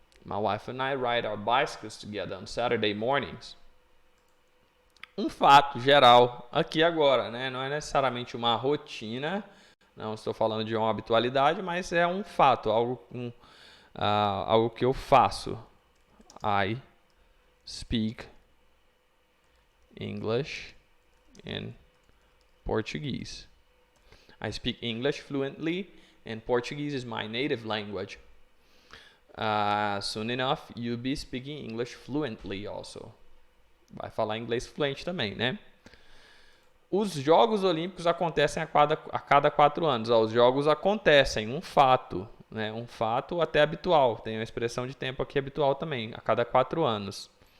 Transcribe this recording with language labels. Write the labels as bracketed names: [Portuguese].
[English] My wife and I ride our bicycles together on Saturday mornings. [Portuguese] Um fato geral aqui agora, né? Não é necessariamente uma rotina, não estou falando de uma habitualidade, mas é um fato, algo que eu faço. [English] I speak English and Portuguese. I speak English fluently and Portuguese is my native language. Soon enough, you'll be speaking English fluently also. Vai falar inglês fluente também, né? [Portuguese] Os Jogos Olímpicos acontecem a cada 4 anos. Ó, os Jogos acontecem, um fato, né? Um fato até habitual. Tem uma expressão de tempo aqui habitual também, a cada 4 anos.